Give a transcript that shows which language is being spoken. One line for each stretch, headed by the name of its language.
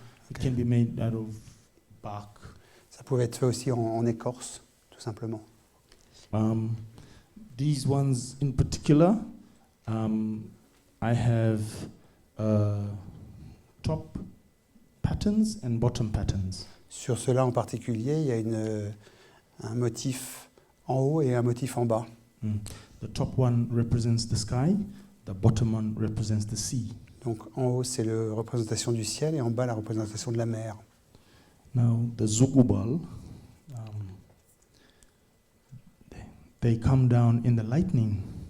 English: It can be made out of bark.
French: Ça pouvait être fait aussi en écorce, tout simplement.
English: These ones in particular, I have top patterns and bottom patterns.
French: Sur cela en particulier, il y a un motif en haut et un motif en bas.
English: The top one represents the sky, the bottom one represents the sea.
French: Donc en haut, c'est la représentation du ciel et en bas, la représentation de la mer.
English: Now, the Zugubal, they come down in the lightning.